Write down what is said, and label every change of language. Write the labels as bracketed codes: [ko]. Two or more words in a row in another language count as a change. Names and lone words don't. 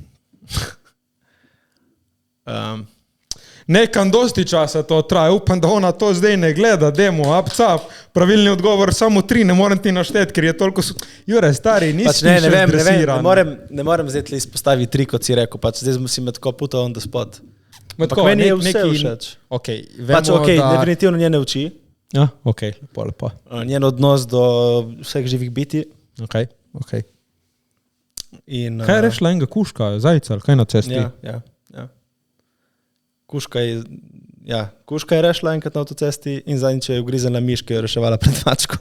[sl] Nekam dosti časa to traja, upam, da ona to zdaj ne gleda, demo, pravilni odgovor, samo 3, ne morem ti našteti, ker je toliko... Jure, stari, nisi ne vem, ne morem zdaj tle izpostaviti 3, kot si rekel, zdaj si me tako putal [en] on the spot. [sl] Ampak meni je vse všeč. Definitivno njene oči. Ja, lepo. Njen odnos do vseh živih biti. Ok. In, kaj je rešila enega kuška, zajca, ali kaj na cesti? Ja. Kuška je rešila enkrat na avtocesti in zadnjič je ugriznila miš, ki jo je reševala pred mačko.